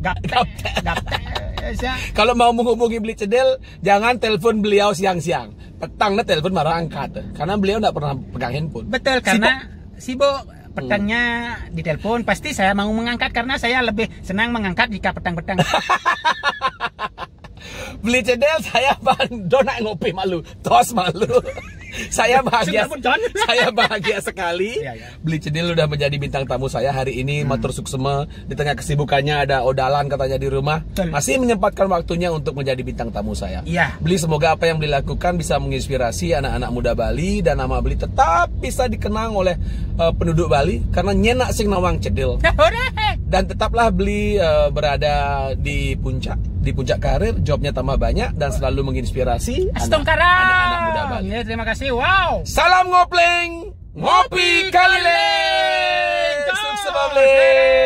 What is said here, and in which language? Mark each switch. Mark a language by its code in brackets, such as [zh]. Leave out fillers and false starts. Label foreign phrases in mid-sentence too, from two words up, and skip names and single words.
[id] Kalau mau menghubungi Bli Cedel, jangan telepon beliau siang-siang. Petangnya telepon baru angkat. Karena beliau tidak pernah pegang handphone. Betul, karena sibuk. Petangnya ditelepon, pasti saya mau mengangkat karena saya lebih senang mengangkat jika petang-petang. Bli Cedel, saya Bang Dona [ban] ngopi malu, tos malu. [id] Saya bahagia, Sudah bencon. saya bahagia sekali. Iya, iya. Beli Cedil udah menjadi bintang tamu saya hari ini. [ban] Matur suksema [id] di tengah kesibukannya ada odalan katanya di rumah. Betul. Masih menyempatkan waktunya untuk menjadi bintang tamu saya. Iya. Beli semoga apa yang Beli lakukan bisa menginspirasi anak-anak muda Bali dan nama Beli tetap bisa dikenang oleh penduduk Bali karena [ban] nyenak sing nawang Cedil. [id] Dan tetaplah Beli berada di puncak karir, jobnya tambah banyak dan selalu menginspirasi anak-anak muda Bali. Ya, terima kasih. Wow. Salam ngopleng, [ban] ngopi kaliling. [id] Sukses Bali.